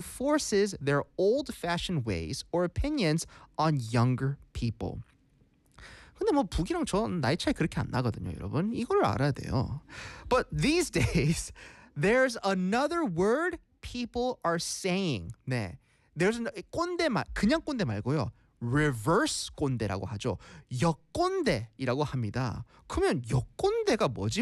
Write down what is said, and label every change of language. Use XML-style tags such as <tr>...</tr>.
<en>forces their old-fashioned ways or opinions on younger people.</en> <ko>근데 뭐 북이랑 전 나이 차이 그렇게 안 나거든요, 여러분. 이걸 알아야 돼요.</ko> <en>But these days, there's another word people are saying.</en> <ko>네,</ko> <en>there's</en> <ko>꼰대 말, 그냥 꼰대 말고요. Reverse 꼰대라고 하죠. 역꼰대이라고 합니다. 그러면 역꼰대가 뭐지?</ko>